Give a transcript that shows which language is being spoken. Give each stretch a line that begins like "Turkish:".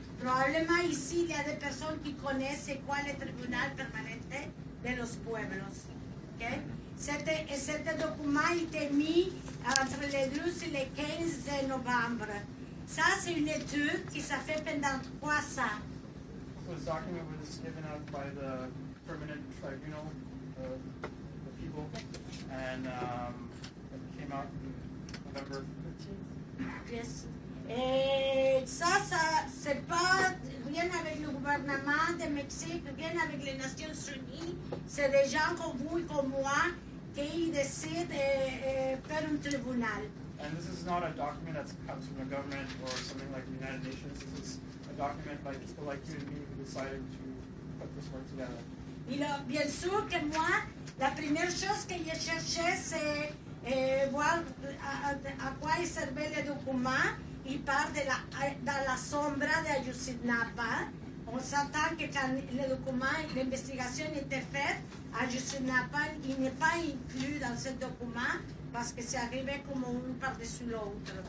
French: Probablement ici, il y a des personnes qui connaissent c'est quoi le tribunal permanente de los pueblos. Okay? Ce document était mis entre le 12 et le 15 novembre. Ça, c'est une étude qui s'est faite pendant 3 ans.
English: So this document was given out by the permanent tribunal, the people, and it came out in November 15th. Yes.
French: Et ça c'est pas rien avec le gouvernement de Mexique, rien avec les Nations Unies. C'est des gens comme vous et comme moi qui décident de faire un tribunal.
English: And this is not a document that comes from the government or something like the United Nations. This is a document by people like you and me who decided to put this work together.
French: Et là, bien sûr que moi, la première chose que j'ai cherché, c'est voir à quoi il servait le document. Il parle dans
Spanish: la sombra de
French: Ayotzinapa. On s'entend que quand le document, l'investigation était faite, Ayotzinapa, il n'est pas inclus dans ce document parce que c'est arrivé comme un par-dessus l'autre.